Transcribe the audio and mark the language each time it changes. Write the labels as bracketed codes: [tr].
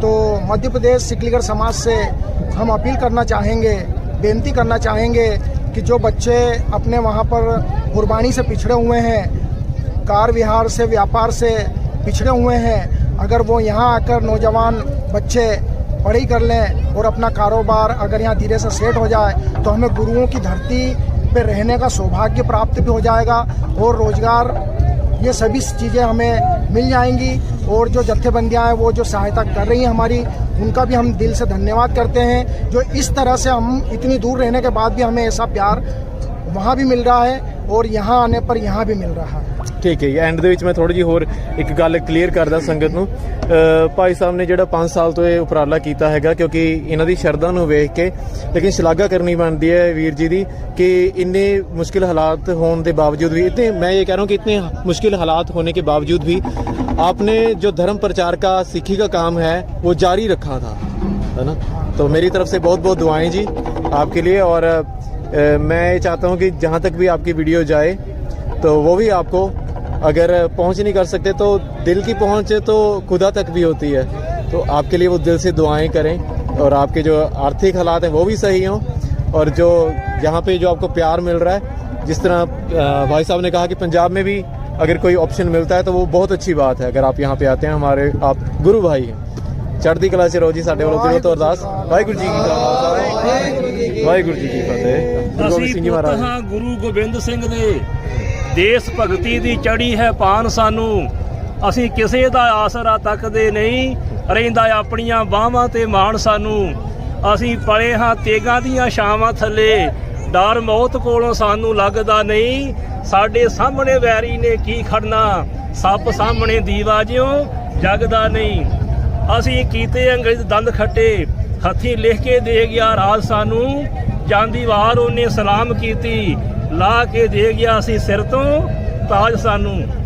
[hi] तो मध्य प्रदेश सिकलीगढ़ समाज से हम अपील करना चाहेंगे, बेनती करना चाहेंगे कि जो बच्चे अपने वहाँ पर गुरबानी से पिछड़े हुए हैं, कार विहार से, व्यापार से पिछड़े हुए हैं, अगर वो यहाँ आकर नौजवान बच्चे पढ़ाई कर लें और अपना कारोबार अगर यहाँ धीरे से सेट हो जाए तो हमें गुरुओं की धरती पे रहने का सौभाग्य प्राप्त भी हो जाएगा और रोजगार, ये सभी चीज़ें हमें मिल जाएंगी। और जो जत्थेबंदियाँ हैं वो जो सहायता कर रही हैं हमारी, उनका भी हम दिल से धन्यवाद करते हैं। जो इस तरह से हम इतनी दूर रहने के बाद भी हमें ऐसा प्यार वहाँ भी मिल रहा है और यहाँ आने पर यहाँ भी मिल रहा है। [pa] ਠੀਕ ਹੈ ਜੀ। ਐਂਡ ਦੇ ਵਿੱਚ ਮੈਂ ਥੋੜੀ ਜਿਹੀ ਹੋਰ ਇੱਕ ਗੱਲ ਕਲੀਅਰ ਕਰਦਾ ਸੰਗਤ ਨੂੰ। ਭਾਈ ਸਾਹਿਬ ਨੇ ਜਿਹੜਾ 5 ਸਾਲ ਤੋਂ ਇਹ ਉਪਰਾਲਾ ਕੀਤਾ ਹੈਗਾ, ਕਿਉਂਕਿ ਇਹਨਾਂ ਦੀ ਸ਼ਰਧਾ ਨੂੰ ਵੇਖ ਕੇ, ਲੇਕਿन ਸ਼ਲਾਘਾ ਕਰਨੀ ਬਣਦੀ [hi] है वीर जी दी कि इतने मुश्किल हालात होने के बावजूद भी, इतने मैं ये कह रहा हूँ कि इतने मुश्किल हालात होने के बावजूद भी आपने जो धर्म प्रचार का, सिक्खी का काम है वो जारी रखा था, है ना। तो मेरी तरफ से बहुत बहुत दुआएं जी आपके लिए। और मैं ये चाहता हूँ कि जहाँ तक भी आपकी वीडियो जाए तो वो भी आपको, अगर पहुँच नहीं कर सकते तो दिल की पहुँच तो खुदा तक भी होती है। तो आपके लिए वो दिल से दुआएं करें और आपके जो आर्थिक हालात हैं वो भी सही हों, और जो यहाँ पे जो आपको प्यार मिल रहा है, जिस तरह भाई साहब ने कहा कि पंजाब में भी अगर कोई ऑप्शन मिलता है तो वो बहुत अच्छी बात है। अगर आप यहाँ पे आते हैं, हमारे आप गुरु भाई हैं, [pa] चढ़ती कला च रहो जी। साडे वालों दिलों तो अरदास, [hi] वाहिगुरू जी की खालसा, वाहिगुरू जी की फतेह। गुरु गोबिंद सिंह जी महाराज, [pa] ਹਾਂ ਗੁਰੂ ਗੋਬਿੰਦ ਸਿੰਘ ਦੇ ਦੇਸ਼ ਭਗਤੀ ਦੀ ਚੜੀ ਹੈ ਪਾਨ ਸਾਨੂੰ, ਅਸੀਂ ਕਿਸੇ ਦਾ ਆਸਰਾ ਤੱਕਦੇ ਨਹੀਂ, ਰਹਿੰਦਾ ਆਪਣੀਆਂ ਬਾਹਾਂ ਤੇ ਮਾਣ ਸਾਨੂੰ, ਅਸੀਂ ਪਲੇ ਹਾਂ ਤੇਗਾਂ ਦੀਆਂ ਛਾਵਾਂ ਥੱਲੇ, ਡਰ ਮੌਤ ਕੋਲੋਂ ਸਾਨੂੰ ਲੱਗਦਾ ਨਹੀਂ, ਸਾਡੇ ਸਾਹਮਣੇ ਵੈਰੀ ਨੇ ਕੀ ਖੜਨਾ, ਸੱਪ ਸਾਹਮਣੇ ਦੀਵਾ ਜਿਉਂ ਜਗਦਾ ਨਹੀਂ, ਅਸੀਂ ਕੀਤੇ ਅੰਗਰੇਜ਼ ਦੰਦ ਖੱਟੇ, ਹੱਥੀਂ ਲਿਖ ਕੇ ਦੇ ਗਿਆ ਰਾਜ ਸਾਨੂੰ, ਜਾਂਦੀ ਵਾਰ ਉਹਨੇ ਸਲਾਮ ਕੀਤੀ, ਲਾ ਕੇ ਦੇ ਗਿਆ ਸੀ ਸਿਰ ਤੋਂ ਤਾਜ ਸਾਨੂੰ,